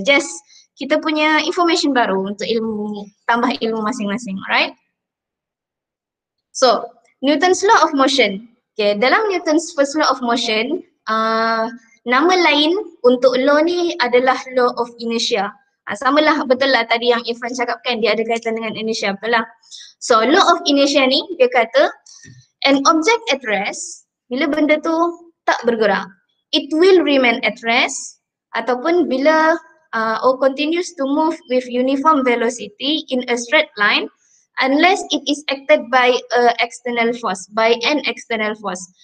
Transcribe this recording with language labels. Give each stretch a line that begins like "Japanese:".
Malay: Just kita punya information baru untuk tambah ilmu masing-masing, alright?
English: So, Newton's law of motion. Okay, dalam Newton's first law of motion, nama lain untuk law ni adalah law of inertia.
Malay: Samalah, betul lah tadi yang Irfan cakapkan, dia ada kaitan dengan inertia, betul lah.
English: So law of inertia ni dia kata an object at rest, bila benda tu tak bergerak, it will remain at rest, ataupun bila or continues to move with uniform velocity in a straight line unless it is acted by external force, by an external force.